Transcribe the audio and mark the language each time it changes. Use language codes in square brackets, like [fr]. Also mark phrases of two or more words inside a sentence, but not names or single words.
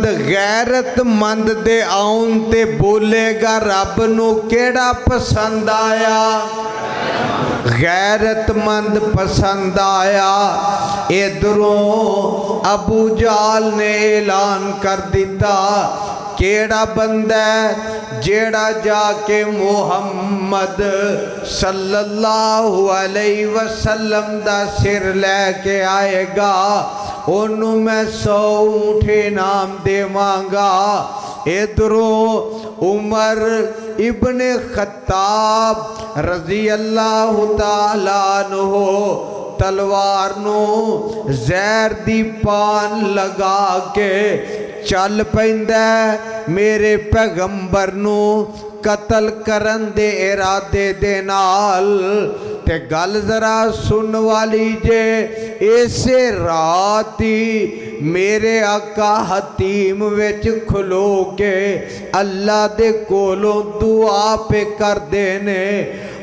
[pa] غیرتمند دے آؤن تے بولے گا رب نوں کیہڑا پسند آیا? غیرتمند پسند آیا. ایدھروں ابو جہل نے اعلان کر دتا، کیہڑا بندہ جیہڑا جا کے محمد [ar] صلى الله عليه وسلم [pa] دا سر لے کے آئے گا، اوہنوں میں 100 اونٹ انعام دیواں گا. ایدھروں عمر ابن خطاب [ar] رضي الله تعالى عنه [pa] تلوار نوں زہر دی پان لگا کے چل پیندا میرے پیغمبر نوں قتل کرن دے ارادے دے نال. تے گل ذرا سنن والی جے، ایسے رات ہی میرے آقا حطیم وچ کھلو کے اللہ دے کولوں دعا پے کر دیندے نے.